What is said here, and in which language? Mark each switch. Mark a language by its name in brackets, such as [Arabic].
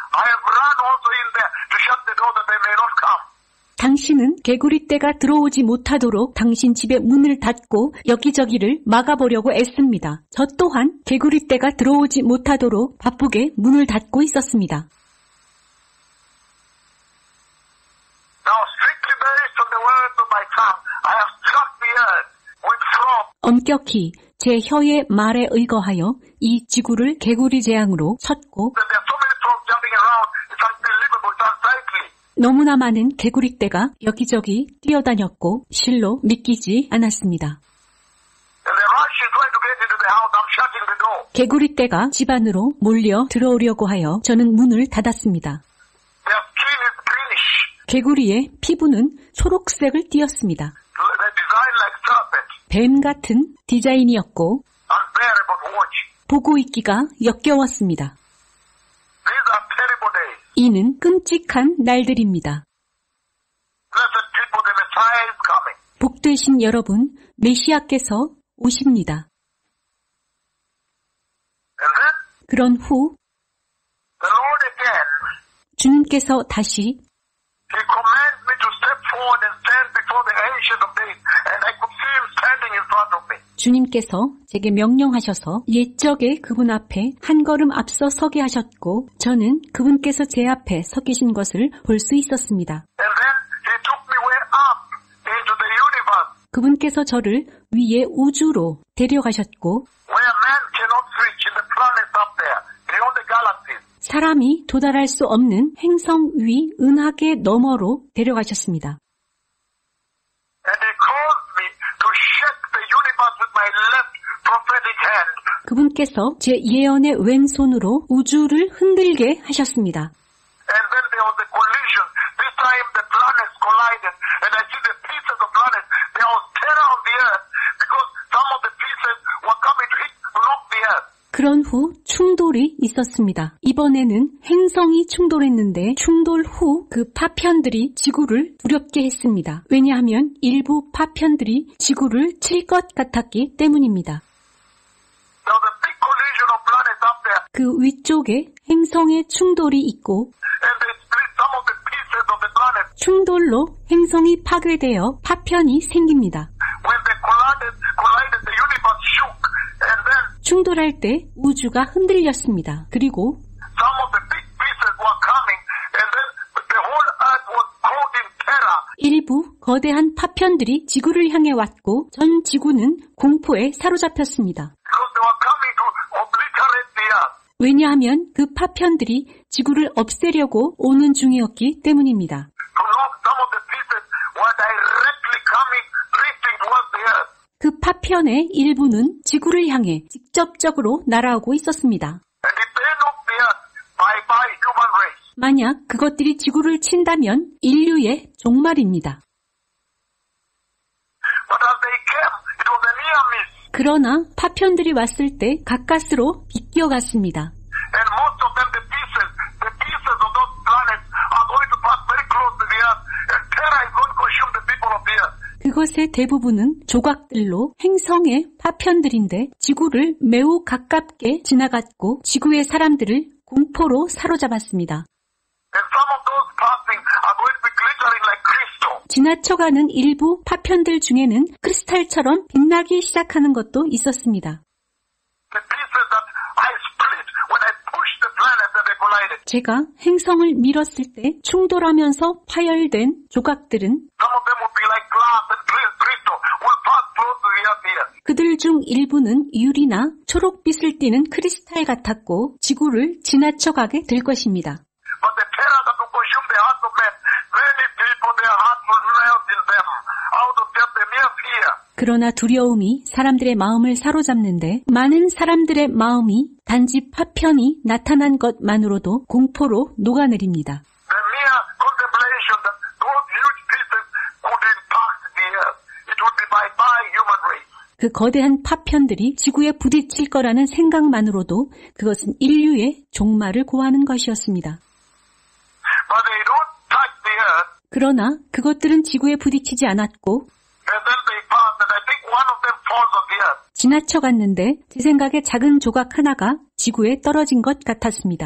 [English] I have run also in there to shut the door that they may not come. [Korean] 당신은 개구리 떼가 들어오지 못하도록 당신 집의 문을 닫고 여기저기를 막아보려고 애씁니다. 저 또한 개구리 떼가 들어오지 못하도록 바쁘게 문을 닫고 있었습니다. [English] Now strictly based on the words of my tongue, I have struck the earth with frogs. [Korean] 엄격히 제 혀의 말에 의거하여 이 지구를 개구리 재앙으로 쳤고 [English] There are so many frogs jumping around, it's unbelievable, it's unsightly. [Korean] 너무나 많은 개구리 떼가 여기저기 뛰어다녔고 실로 믿기지 않았습니다. [English] And they're rushing, trying to get into the house. I'm shutting the door. [Korean] 개구리 떼가 집 안으로 몰려 들어오려고 하여 저는 문을 닫았습니다. [English] Their skin is greenish. [Korean] 개구리의 피부는 초록색을 띠었습니다. [English] They're designed like serpents. [Korean] 뱀 같은 디자인이었고 [English] Unbearable to watch. [Korean] 보고 있기가 역겨웠습니다. [English] These are terrible days. [Korean] 이는 끔찍한 날들입니다. [English] blessed people, the Messiah is coming. [Korean] 복되신 여러분, 메시아께서 오십니다. [English] And then [Korean] 그런 후 [English] the Lord again, [Korean] 주님께서 다시 [English] He commands me to step forward and stand before the Ancient of Days, and I could see Him standing in front of me. [Korean] 주님께서 제게 명령하셔서 옛적에 그분 앞에 한 걸음 앞서 서게 하셨고 저는 그분께서 제 앞에 서 계신 것을 볼 수 있었습니다. [English] And then He took me way up into the universe, [Korean] 그분께서 저를 위에 우주로 데려가셨고 [English] where man cannot reach in the planets up there, beyond the galaxies. [Korean] 사람이 도달할 수 없는 행성 위 은하계 너머로 데려가셨습니다. [English] And He caused me to shake the universe with my left prophetic hand. [Korean] 그분께서 제 예언의 왼손으로 우주를 흔들게 하셨습니다. [English] And then there was a collision. This time the planets collided, and I see the pieces of planets. There was terror on the earth because some of the pieces were coming to hit, block the earth. [Korean] 그런 후 충돌이 있었습니다. 이번에는 행성이 충돌했는데 충돌 후 그 파편들이 지구를 두렵게 했습니다. 왜냐하면 일부 파편들이 지구를 칠 것 같았기 때문입니다. [English] There was a big collision of planets up there, [Korean] 그 위쪽에 행성의 충돌이 있고 [English] and they split some of the pieces of the planets. [Korean] 충돌로 행성이 파괴되어 파편이 생깁니다. [English] When they collided, the universe shook, and then [Korean] 충돌할 때 우주가 흔들렸습니다. 그리고 [English] some of the big pieces were coming, and then the whole earth was caught in terror. [Korean] 일부 거대한 파편들이 지구를 향해 왔고 전 지구는 공포에 사로잡혔습니다. [English] Because they were coming to obliterate the earth. [Korean] 왜냐하면 그 파편들이 지구를 없애려고 오는 중이었기 때문입니다. [English] To knock some of the pieces were directly coming, drifting towards the earth. [Korean] 그 파편의 일부는 지구를 향해 직접적으로 날아오고 있었습니다. [English] And if they knock the earth, bye-bye human race. [Korean] 만약 그것들이 지구를 친다면 인류의 종말입니다. [English] But as they came, it was a near miss. [Korean] 그러나 파편들이 왔을 때 가까스로 비껴갔습니다. [English] And most of them, the pieces of those planets are going to pass very close to the earth, and terror is going to consume the people of the earth. [Korean] 그것의 대부분은 조각들로 행성의 파편들인데 지구를 매우 가깝게 지나갔고 지구의 사람들을 공포로 사로잡았습니다. [English] And some of those passing are going to be glittering like crystal. [Korean] 지나쳐가는 일부 파편들 중에는 크리스탈처럼 빛나기 시작하는 것도 있었습니다. [English] The pieces that I split when I pushed the planets and they collided. [Korean] 제가 행성을 밀었을 때 충돌하면서 파열된 조각들은 [English] Some of them would be like glass and crystal, will pass close to the earth here. [Korean] 그들 중 일부는 유리나 초록빛을 띠는 크리스탈 같았고 지구를 지나쳐가게 될 것입니다. [English] But the terror that will consume the hearts of men, many people, their hearts will melt in them out of just the mere fear. [Korean] 그러나 두려움이 사람들의 마음을 사로잡는데 많은 사람들의 마음이 단지 파편이 나타난 것만으로도 공포로 녹아내립니다. [English] The mere contemplation that those huge pieces could impact the earth, it would be bye-bye human race. [Korean] 그 거대한 파편들이 지구에 부딪힐 거라는 생각만으로도 그것은 인류의 종말을 고하는 것이었습니다. [English] But they don't touch the earth, [Korean] 그러나 그것들은 지구에 부딪히지 않았고 [English] and then they pass, and I think one of them falls on the earth. [Korean] 지나쳐갔는데 제 생각에 작은 조각 하나가 지구에 떨어진 것 같았습니다.